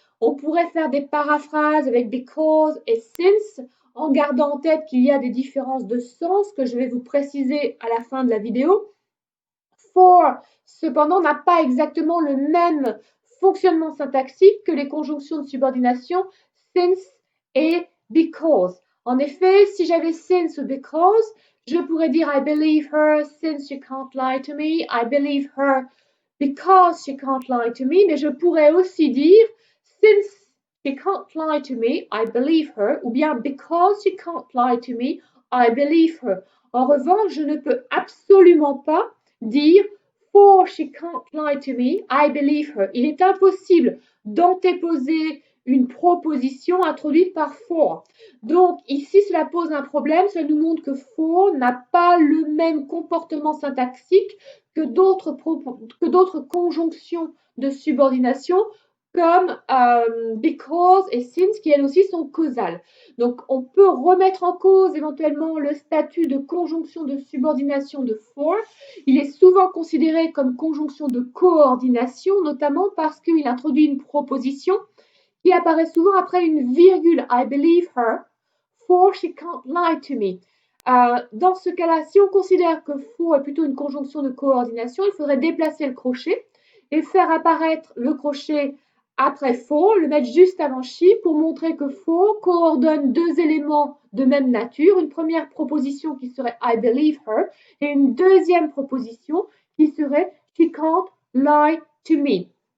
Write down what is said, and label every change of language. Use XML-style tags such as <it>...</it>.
<fr>On pourrait faire des paraphrases avec because et since, en gardant en tête qu'il y a des différences de sens que je vais vous préciser à la fin de la vidéo. For, cependant, n'a pas exactement le même fonctionnement syntaxique que les conjonctions de subordination since et because. En effet, si j'avais since ou because, je pourrais dire</fr> <en>I believe her since she can't lie to me.</en> <fr>I believe her because she can't lie to me. Mais je pourrais aussi dire</fr> <en>since she can't lie to me, I believe her.</en> <fr>Ou bien</fr> <en>because she can't lie to me, I believe her.</en> <fr>En revanche, je ne peux absolument pas dire</fr> <en>for she can't lie to me, I believe her.</en> <fr>Il est impossible d'antéposer une proposition introduite par for. Donc ici, cela pose un problème. Cela nous montre que for n'a pas le même comportement syntaxique que d'autres conjonctions de subordination comme because et since qui elles aussi sont causales. Donc on peut remettre en cause éventuellement le statut de conjonction de subordination de for. Il est souvent considéré comme conjonction de coordination, notamment parce qu'il introduit une proposition qui apparaît souvent après une virgule.</fr> <en>I believe her, for she can't lie to me.</en> <fr>Dans ce cas-là, si on considère que for est plutôt une conjonction de coordination, il faudrait déplacer le crochet et faire apparaître le crochet après for, le mettre juste avant she pour montrer que for coordonne deux éléments de même nature. Une première proposition qui serait</fr> <en>I believe her</en> <fr>et une deuxième proposition qui serait</fr> <en>she can't lie to me.</en>